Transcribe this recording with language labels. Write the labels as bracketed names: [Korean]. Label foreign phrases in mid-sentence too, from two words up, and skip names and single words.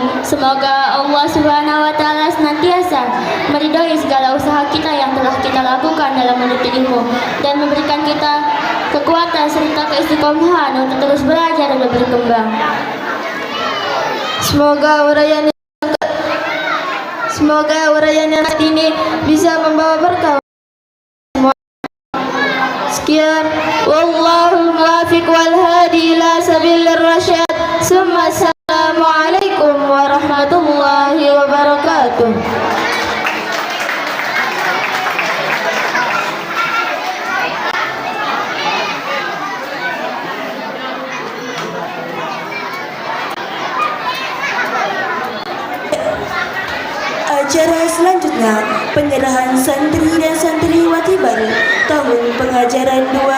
[Indonesian] Semoga Allah [Arabic] سبحانه وتعالى [Indonesian] senantiasa meridhoi segala usaha kita yang telah kita lakukan dalam menuntut ilmu dan memberikan kita kekuatan serta keistiqomahan untuk terus belajar dan berkembang. Semoga uraian yang ini bisa membawa berkah. Sekian, [Arabic] والله الموفق والهادي إلى سبيل الرشاد. السلام عليكم ورحمة الله وبركاته. [Indonesian] Acara selanjutnya, penyerahan santri dan santriwati baru tahun pengajaran